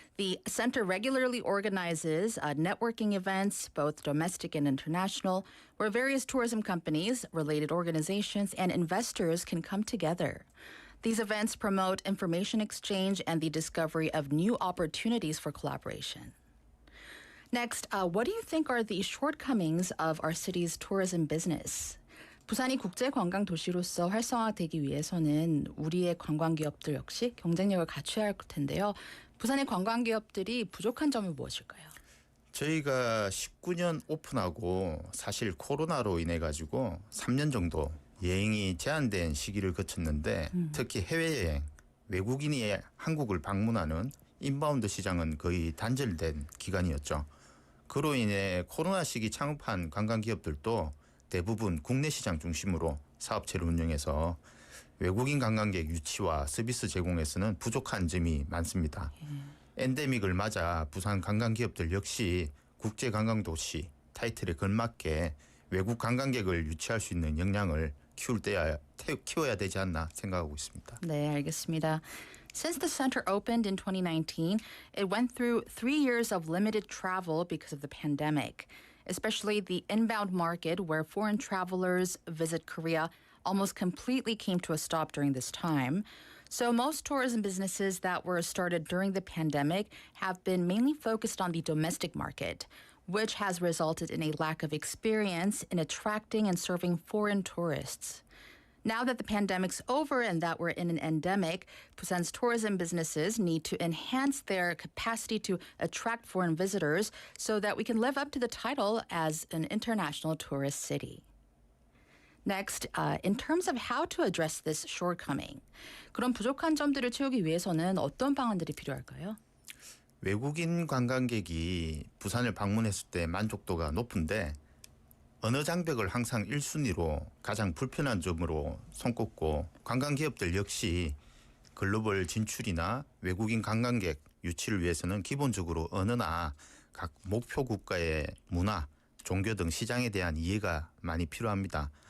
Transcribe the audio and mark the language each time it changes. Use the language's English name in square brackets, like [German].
[English] The center regularly organizes networking events, both domestic and international, where various tourism companies, related organizations, and investors can come together. These events promote information exchange and the discovery of new opportunities for collaboration. Next, what do you think are the shortcomings of our city's tourism business? [Korean] 부산이 국제 관광 도시로서 활성화되기 위해서는 우리의 관광기업들 역시 경쟁력을 갖춰야 할 텐데요. 부산의 관광기업들이 부족한 점이 무엇일까요? 저희가 19년 오픈하고 사실 코로나로 인해 가지고 3년 정도 여행이 제한된 시기를 거쳤는데 특히 해외여행, 외국인이 한국을 방문하는 인바운드 시장은 거의 단절된 기간이었죠. 그로 인해 코로나 시기 창업한 관광기업들도 대부분 국내 시장 중심으로 사업체를 운영해서 외국인 관광객 유치와 서비스 제공에서는 부족한 점이 많습니다. 엔데믹을 맞아 부산 관광기업들 역시 국제관광도시 타이틀에 걸맞게 외국 관광객을 유치할 수 있는 역량을 키워야 되지 않나 생각하고 있습니다. 네, 알겠습니다. [English] Since the center opened in 2019, it went through 3 years of limited travel because of the pandemic, especially the inbound market where foreign travelers visit Korea almost completely came to a stop during this time. So most tourism businesses that were started during the pandemic have been mainly focused on the domestic market, which has resulted in a lack of experience in attracting and serving foreign tourists. Now that the pandemic's over and that we're in an endemic, Busan's tourism businesses need to enhance their capacity to attract foreign visitors so that we can live up to the title as an international tourist city. Next, in terms of how to address this shortcoming, [Korean] 그런 부족한 점들을 채우기 위해서는 어떤 방안들이 필요할까요? 외국인 관광객이 부산을 방문했을 때 만족도가 높은데 언어장벽을 항상 1순위로 가장 불편한 점으로 손꼽고 관광기업들 역시 글로벌 진출이나 외국인 관광객 유치를 위해서는 기본적으로 언어나 각 목표 국가의 문화, 종교 등 시장에 대한 이해가 많이 필요합니다.